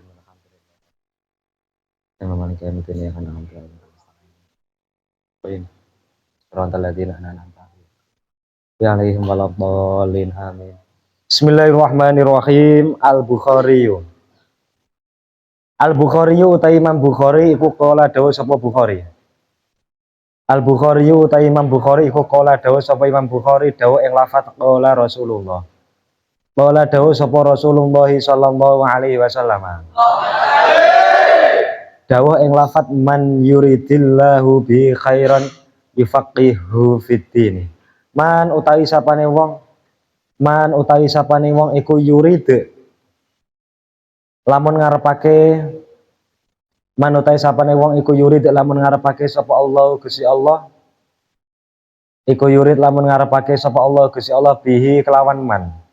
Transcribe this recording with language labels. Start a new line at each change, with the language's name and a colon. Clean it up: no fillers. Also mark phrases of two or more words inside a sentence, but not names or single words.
Arabic: الحمد لله مالك يوم الدين. إياك نعبد وإياك نستعين صراط الذين أنعمت عليهم ولا الضالين. آمين. بسم الله الرحمن الرحيم. Al-Bukhari.
Javanese: Al-Bukhari utawi Imam Bukhari iku kala dawuh sapa Bukhari. Al-Bukhari utawi Imam Bukhari iku kala dawuh sapa Imam Bukhari dawuh ing lafaz
Arabic: قال رسول الله.
Javanese: Kala dawuh sapa Rasulullah
Arabic: صلى الله عليه وسلم.
Javanese: Dawuh ing lafaz
Arabic: من يرد الله به خيرا يفقهه في الدين.
Javanese: Man utawi sapane wong iku yurid lamun ngarepake sapa Allah Gusti Allah iku yurid lamun ngarepake sapa Allah Gusti Allah bihi kelawan man